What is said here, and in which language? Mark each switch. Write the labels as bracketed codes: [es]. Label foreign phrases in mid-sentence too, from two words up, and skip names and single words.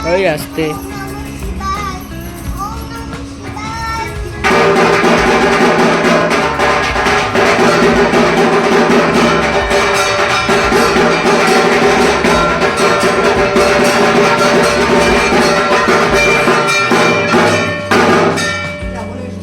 [bn] ওই আসতে [sa] ওম নমঃ শিবায়, ওম নমঃ শিবায়। [bn] যা বলে এসো।